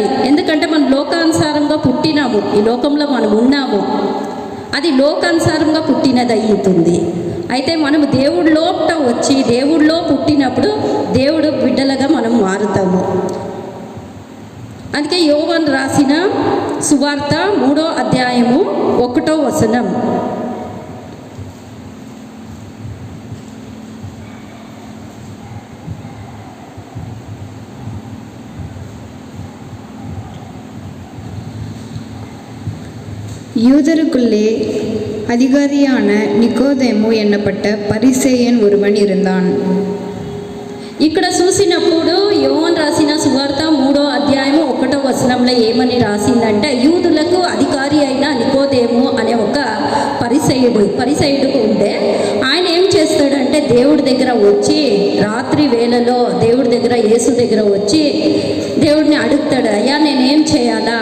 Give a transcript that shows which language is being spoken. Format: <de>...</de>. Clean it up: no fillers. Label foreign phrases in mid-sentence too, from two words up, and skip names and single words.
<te>ఎందుకంటే మనం లోకానుసారంగా పుట్టినాము, ఈ లోకంలో మనం ఉన్నాము, అది లోకానుసారంగా పుట్టినది అయ్యుతుంది. అయితే మనము దేవుడి లోపట వచ్చి దేవుడిలో పుట్టినప్పుడు దేవుడు బిడ్డలుగా మనం మారుతాము. అందుకే యోహాను రాసిన సువార్త 3వ అధ్యాయము 1వ వచనం.</te> <ta>யூதருக்குள்ளே அதிகாரியான நிக்கோதேமு என்னப்பட்ட பரிசேயன் ஒருவன் இருந்தான்.</ta> <te>ఇక్కడ చూసినప్పుడు యోహాను రాసిన సువార్త 3వ అధ్యాయము 1వ వచనంలో ఏమని రాసిందంటే, యూదులకు అధికారి అయిన నికోదేము అనే ఒక పరిసయ్యుడు ఉంటే ఆయన ఏం చేస్తాడంటే దేవుడి దగ్గర వచ్చి రాత్రి వేళలో దేవుడి దగ్గర యేసు దగ్గర వచ్చి దేవుడిని అడుగుతాడు, అయ్యా నేనేం చేయాలా?</te>